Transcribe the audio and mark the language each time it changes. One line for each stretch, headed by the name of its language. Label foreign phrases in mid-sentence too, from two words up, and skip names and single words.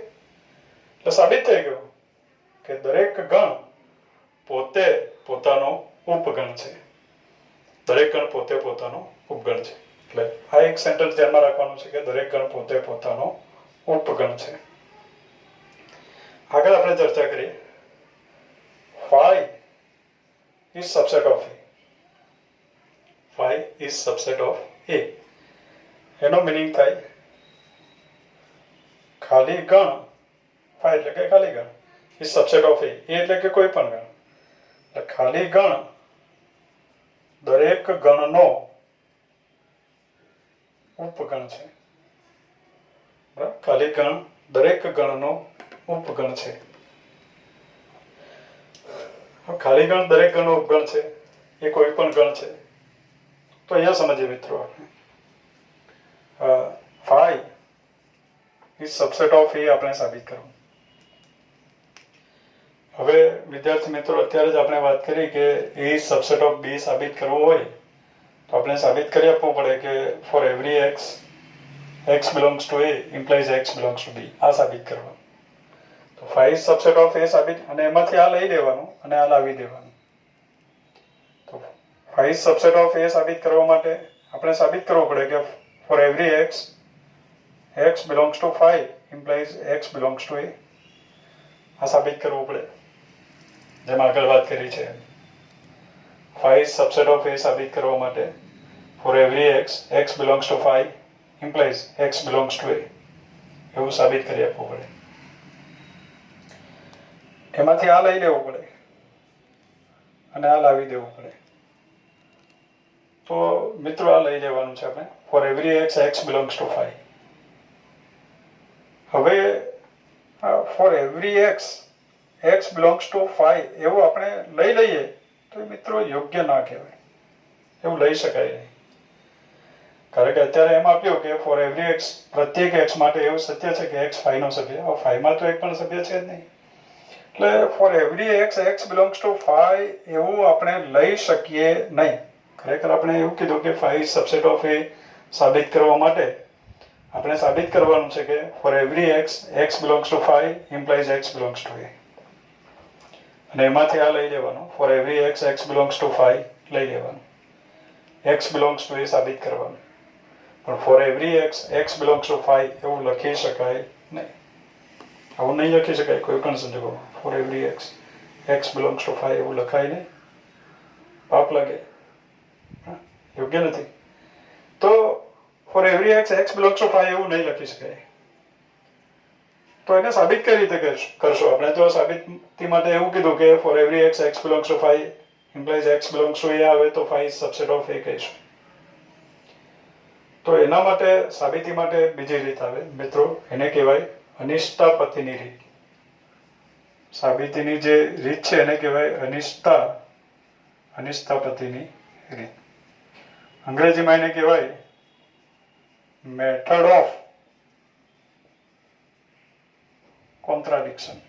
Gujarati: એટલે સાબિત થઈ ગયું કે દરેક ગણ પોતે પોતાનો ઉપગણ છે. દરેક ગણ પોતે પોતાનો ઉપગણ છે. એટલે આ એક સેન્ટેન્સ ધ્યાનમાં રાખવાનું છે કે દરેક ગણ પોતે પોતાનો ઉપગણ છે. આગળ આપણે ચર્ચા કરીએ
English: phi is subset of A. phi is subset of A.
Gujarati: એનો મીનિંગ થાય ખાલી ગણ. phi એટલે કે ખાલી ગણ.
English: is subset of A.
Gujarati: એ એટલે કે કોઈ પણ ગણ. એટલે ખાલી ગણ દરેક ગણનો ઉપગણ છે. ખાલી ગણ દરેક ગણનો ઉપગણ છે. ખાલી ગણ દરેક ગણનો ઉપગણ છે. એ કોઈ પણ ગણ છે. તો અહીંયા સમજીએ મિત્રો
English: phi is subset of A
Gujarati: આપણે સાબિત કરવું. હવે વિદ્યાર્થી મિત્રો અત્યારે જ આપણે વાત કરી કે
English: A is subset of B
Gujarati: સાબિત કરવું હોય તો આપણે સાબિત કરી આપવું પડે કે
English: for every x x belongs to A implies x belongs to B.
Gujarati: આ સાબિત કરવાનું. તો
English: phi is subset of A
Gujarati: સાબિત, અને એમાંથી આ લઈ લેવાનું અને આ લાવી દેવાનું. તો
English: phi is subset of A
Gujarati: સાબિત કરવા માટે આપણે સાબિત કરવું પડે કે
English: for every x x belongs to phi implies x belongs to A.
Gujarati: આ સાબિત કરવું પડે જેમ આગળ વાત કરી છે.
English: phi is subset of A
Gujarati: સાબિત કરવા માટે
English: for every x x belongs to phi implies x belongs to A
Gujarati: એવું સાબિત કરી આપવું પડે. એમાંથી આ લઈ લેવું પડે અને આ લાવી દેવું પડે. તો મિત્રો આ લઈ લેવાનું છે આપણે
English: for every x x belongs to phi.
Gujarati: હવે
English: for every x x belongs to phi
Gujarati: એવું આપણે લઈ લઈએ તો મિત્રો યોગ્ય ના કહેવાય. એવું લઈ શકાય નહીં. કારણ કે અત્યારે એમ આપ્યું કે
English: for every x
Gujarati: પ્રત્યેક x માટે એવું સત્ય છે કે x phi નો સભ્ય. હવે phi માં તો એક પણ સભ્ય છે જ નહીં. એટલે
English: for every x x belongs to phi
Gujarati: એવું આપણે લઈ શકીએ નહીં. ખરેખર આપણે એવું કીધું કે
English: phi is subset of A
Gujarati: સાબિત કરવા માટે આપણે સાબિત કરવાનું છે કે
English: for every x x belongs to phi implies x belongs to A.
Gujarati: અને એમાંથી આ લઈ લેવાનું
English: for every x x belongs to phi
Gujarati: લઈ લેવાનું.
English: x belongs to A
Gujarati: સાબિત કરવાનું. પણ
English: for every x x belongs to phi
Gujarati: એવું લખી શકાય નહીં. આવું નહીં લખી શકાય કોઈ પણ સંજોગોમાં.
English: for every x x belongs to phi
Gujarati: એવું લખાય નહીં. પાપ લાગે, યોગ્ય નથી. તો
English: for every x x belongs to phi
Gujarati: એવું નહીં લખી શકાય. તો એને સાબિત કઈ રીતે કરશો આપણે? તો સાબિતી માટે એવું કીધું કે
English: for every x x belongs to phi implies x belongs to A
Gujarati: આવે તો
English: phi is subset of A
Gujarati: કહીશું. તો એના માટે સાબિતી માટે બીજી રીત આવે મિત્રો, એને કહેવાય અનિષ્ટાપતિની રીત. સાબિતીની જે રીત છે એને કહેવાય અનિષ્ટાપતિની રીત. અંગ્રેજીમાં એને કહેવાય
English: method of contradiction.